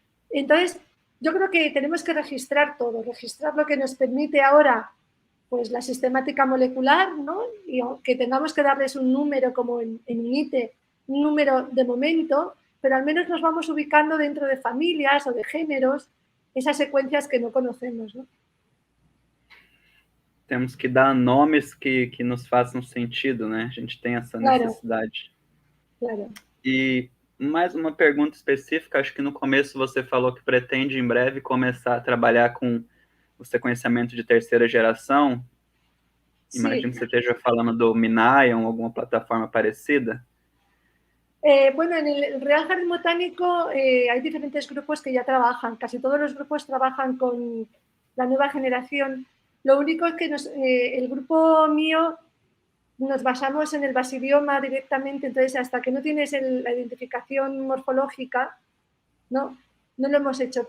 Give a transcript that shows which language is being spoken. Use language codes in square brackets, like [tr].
[es] Entonces, yo creo que tenemos que registrar todo, registrar lo que nos permite ahora pues la sistemática molecular, ¿no? Y aunque tengamos que darles un número como en INITE, un número de momento, pero al menos nos vamos ubicando dentro de familias o de géneros, esas secuencias que no conocemos, ¿no? [pt] Temos que dar nomes que nos façam sentido, né? A gente tem essa necessidade. Claro. E mais uma pergunta específica, acho que no começo você falou que pretende em breve começar a trabalhar com o sequenciamento de terceira geração. [es] Sí. [pt] Imagino que você esteja falando do Minion, alguma plataforma parecida. [es] Bueno, en el Real Jardín Botánico hay diferentes grupos que ya trabajan, casi todos los grupos trabajan con la nueva generación. Lo único es que el grupo mío nos basamos en el basidioma directamente, entonces hasta que no tienes la identificación morfológica, no lo hemos hecho.